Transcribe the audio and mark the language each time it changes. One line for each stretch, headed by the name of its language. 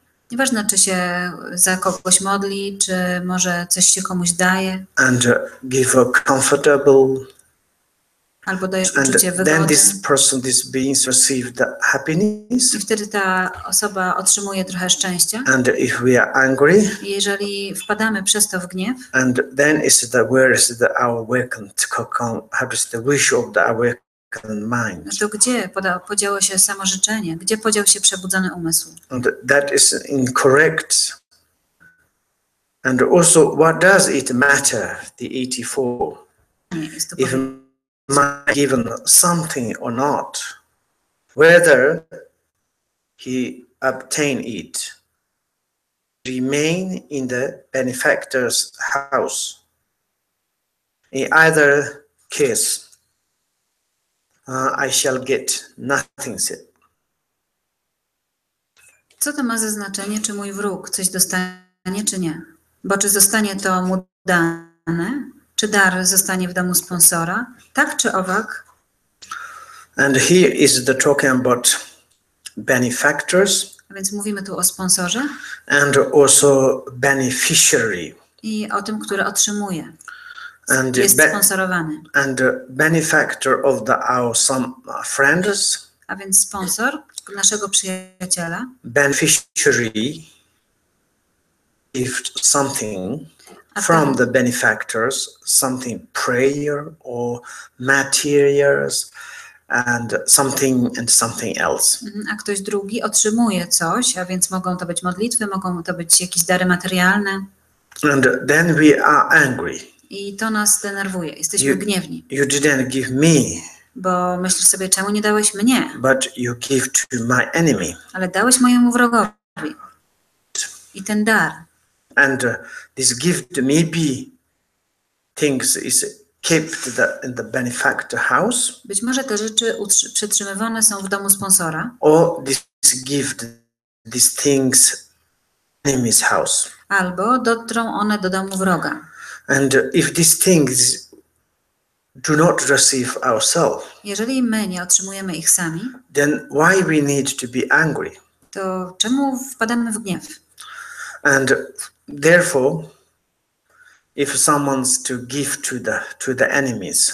Polish: Nieważne, czy się za kogoś modli, czy może coś się komuś daje.
English: And give a comfortable.
Polish: Albo dajesz uczucie wygody.
English: Then this beings receive the happiness.
Polish: I wtedy ta osoba otrzymuje trochę szczęścia.
English: And if we are angry.
Polish: I jeżeli wpadamy przez to w gniew.
English: And then is where is our awakened happens the wish of the awakened mind.
Polish: To gdzie podziało się samo życzenie? Gdzie podział się przebudzony umysł?
English: And that is incorrect. And also, what does it matter? The 84.
Polish: Nie, jest to
English: if mind given something or not, whether he obtain it, remain in the benefactor's house. In either case, I shall get nothing said.
Polish: Co to ma za znaczenie, czy mój wróg coś dostanie, czy nie? Bo czy zostanie to mu dane, czy dar zostanie w domu sponsora, tak czy owak?
English: And here is the talking about benefactors.
Polish: A więc mówimy tu o sponsorze.
English: And also beneficiary.
Polish: I o tym, który otrzymuje. jest sponsorowany.
English: And the benefactor of our some friends.
Polish: A więc sponsor naszego przyjaciela.
English: Beneficiary gives something from the benefactors, something prayer or materials and something else.
Polish: A ktoś drugi otrzymuje coś, a więc mogą to być modlitwy, mogą to być jakieś dary materialne.
English: And then we are angry.
Polish: I to nas denerwuje. Jesteśmy gniewni.
English: You didn't give me.
Polish: Bo myślisz sobie, czemu nie dałeś mnie?
English: But you give to my enemy.
Polish: Ale dałeś mojemu wrogowi. I ten dar.
English: And this gift maybe things is kept in the benefactor house.
Polish: Być może te rzeczy przetrzymywane są w domu sponsora.
English: Or this gift, these things, enemy's house.
Polish: Albo dotrą one do domu wroga.
English: And if these things do not receive ourselves,
Polish: jeżeli my nie otrzymujemy ich sami,
English: then why we need to be angry?
Polish: To czemu wpadamy w gniew?
English: And therefore, if someone's to give to the enemies,